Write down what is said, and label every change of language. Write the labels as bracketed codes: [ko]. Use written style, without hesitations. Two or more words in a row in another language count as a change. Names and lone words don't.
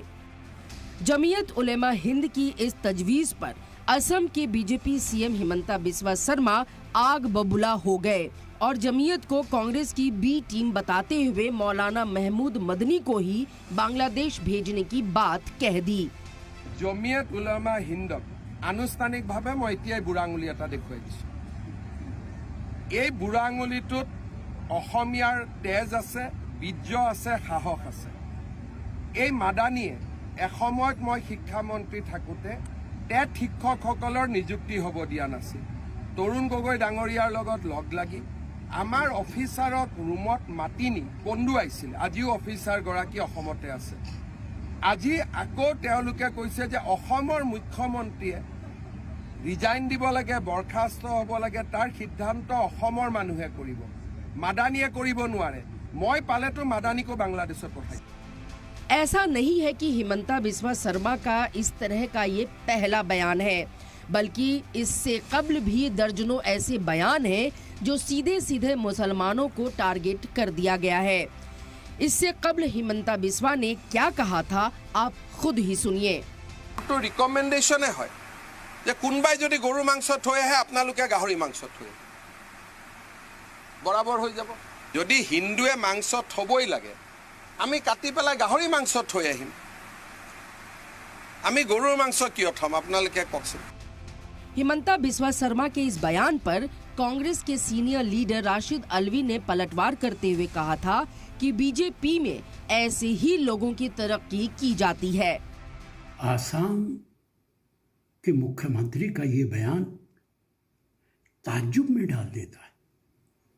[hi] जमीयत उलेमा हिंद की इस तजवीज पर असम के बीजेपी सीएम हिमंता बिस्वा शर्मा आग बबूला हो गए और जमीयत को कांग्रेस की बी टीम बताते हुए मौलाना महमूद मदनी को ही बांग्लादेश भेजने की बात कह दी। [as] जमीयत उलेमा हिंदक आनुষ্ঠাनिकভাৱে মই এতিয়া বুঢ়া আঙুলি এটা দেখুৱাই দিছো। এই বুঢ়া আঙুলিটোত অসমীয়াৰ তেজ আছে, বীৰ্য আছে, সাহস আছে। এই মাদানীয়ে এসময়ত মই শিক্ষামন্ত্ৰী থাকোঁতে টেট শিক্ষকসকলৰ নিযুক্তি হ'ব দিয়া নাছিল। তৰুণ গগৈ ডাঙৰীয়াৰ লগত লগ লাগি আমাৰ অফিচাৰক ৰুমত মাতি নি কন্দুৱাইছিল। আজিও অফিচাৰগৰাকী অসমতে আছে। আজি আকৌ তেওঁলোকে কৈছে যে অসমৰ মুখ্যমন্ত্ৰীয়ে ৰিজাইন দিব লাগে, বৰখাস্ত হ'ব লাগে, তাৰ সিদ্ধান্ত অসমৰ মানুহে কৰিব, মাদানীয়ে কৰিব নোৱাৰে। মই পালেতো মাদানীকো বাংলাদেশত পঠাই। [hi] ऐसा नहीं है कि हिमंता बिस्वा शर्मा का इस तरह का ये पहला बयान है, बल्कि इससे कबल भी दर्जनों ऐसे बयान हैं जो सीधे सीधे मुसलमानों को टारगेट कर दिया गया है। इससे कबल हिमंता बिस्वा ने क्या कहा था, आप खुद ही सुनिए। तो रिकमेंडेशन है [as] যে কোনবাই যদি গরু মাংস থৈ আহে আপোনালোকে গাহৰি মাংস থৈ বরাবর হৈ যাব। যদি হিন্দুৱে মাংস থবই লাগে, আমি কাটি পেলাই গাহৰি মাংস থৈ আহিম। আমি গৰুৰ মাংস কিয় থম আপোনালোকে কওকচোন। [hi] हिमंता बिस्वा शर्मा के इस बयान पर कांग्रेस के सीनियर लीडर राशिद अलवी ने पलटवार करते हुए कहा था कि बीजेपी में ऐसे ही लोगों की तरक्की की जाती है। आसाम के मुख्यमंत्री का ये बयान ताज्जुब में डाल देता है।